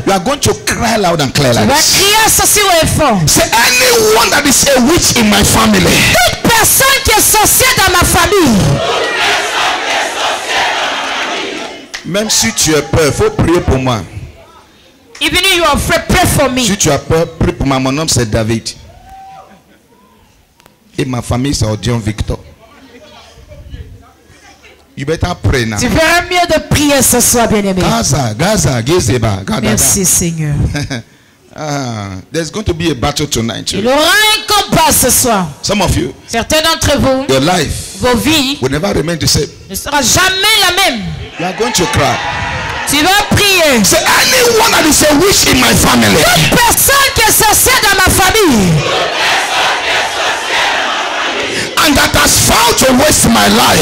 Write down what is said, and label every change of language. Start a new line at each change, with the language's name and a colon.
English: You are going to cry loud and clear
French: Tu
English: like
French: vas
English: this.
French: crier ceci au fort.
English: Say, anyone that is a witch in my family.
French: Toute personne qui est sorcière dans ma famille. Même si tu as peur, il faut prier pour moi.
English: Even if you are afraid, pray for me.
French: Si tu as peur, prie pour moi. Mon nom c'est David. Et ma famille c'est Odion Victor.
English: You better pray now.
French: Tu feras mieux de prier ce soir, bien-aimé. Gaza, Gezeba. Merci Seigneur.
English: There's going to be a battle tonight.
French: Il y aura un combat ce soir.
English: Some of you,
French: Certains d'entre vous,
English: your life
French: vos vies
English: will never remain the same.
French: ne sera jamais la même.
English: You are going to cry.
French: Tu vas prier.
English: Say, anyone that is a witch in my family.
French: Toute personne qui est sorcière dans ma famille.
English: And that has vowed to waste my life.